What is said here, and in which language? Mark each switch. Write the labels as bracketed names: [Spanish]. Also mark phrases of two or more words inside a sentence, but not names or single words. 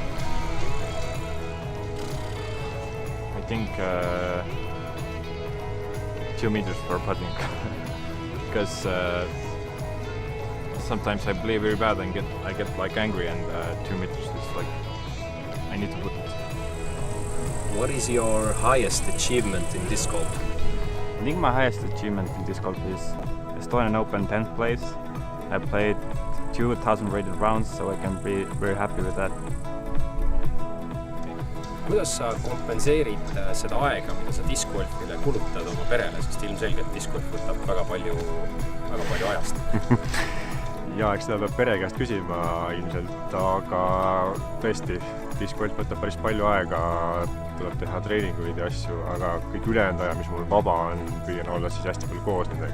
[English] I think 2 meters for putting, because sometimes I play very bad and I get like angry, and 2 meters is like I need to put it. What is your highest achievement in disc golf? I think my highest achievement in disc golf is Estonian Open 10th place. I played 2,000 rated rounds, so I can be very happy with that. [Estonian] Kuidas sa kompenseerid seda aega, mida sa discgolfile kulutad oma perele, sest ilmselgelt discgolf võtab väga palju ajast? Ja, eks seda peab pere käest küsima ilmselt, aga tõesti, discgolf võtab päris palju aega, tuleb teha treeninguid ja asju, aga kõik ülejäänud aja, mis mul vaba on, püüan olla siis hästi palju koos nendega.